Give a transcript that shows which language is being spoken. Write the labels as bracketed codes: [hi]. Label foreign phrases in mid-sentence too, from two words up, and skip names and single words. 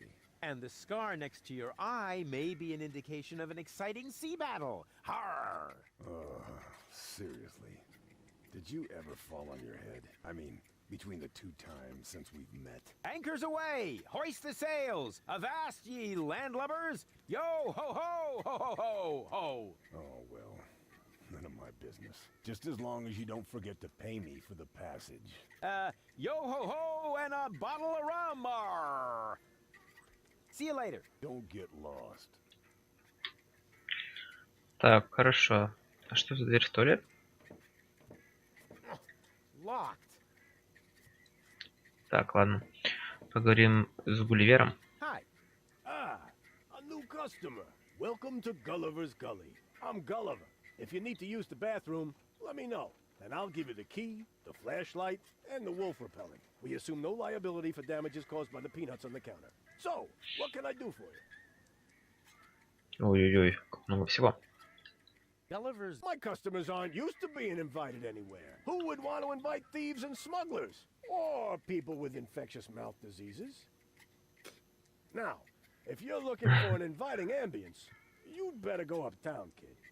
[en] And the scar next to your eye may be an indication of an exciting sea battle. Har! Seriously. Did you ever fall on your head? I mean, between the 2 times since we've met. Anchors away! Hoist the sails! Avast ye landlubbers! Yo ho ho ho ho ho ho! Oh, well, none of my business. Just as long as you don't forget to pay me for the passage. Yo ho ho and a bottle of rum! Arr. See you later. Don't get lost. [ru] Так, хорошо. А что за дверь в туалет? [en] Locked. [ru] Так, ладно. Поговорим с Гулливером. [en] Hi. Ah, a new customer. Welcome to Gulliver's Gully. I'm Gulliver. If you need to use the bathroom, let me know. And I'll give you the key, the flashlight, and the wolf repellent. We assume no liability for damages caused by the peanuts on the counter. So, what can I do for you? [ru] Ой-ой-ой, как много всего. [en] Gulliver's... My customers aren't used to being invited anywhere. Who would want to invite thieves and smugglers? Or people with infectious mouth diseases? Now, if you're looking for an inviting ambience, you'd better go uptown, kid.